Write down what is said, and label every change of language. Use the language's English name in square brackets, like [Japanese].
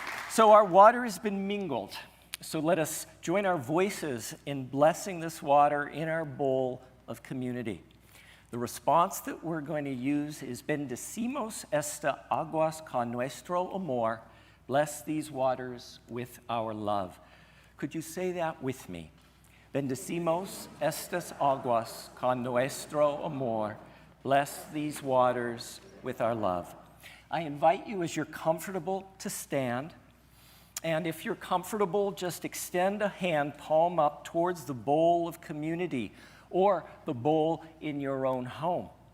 [English] So our water has been mingled. So let us join our voices in blessing this water in our bowl of community. The response that we're going to use is [Spanish] bendecimos esta aguas con nuestro amor. [English] Bless these waters with our love. Could you say that with me? [Spanish] Bendecimos estas aguas con nuestro amor. [English] Bless these waters with our love. I invite you, as you're comfortable, to stand. And if you're comfortable, just extend a hand, palm up, towards the bowl of community or the bowl in your own home.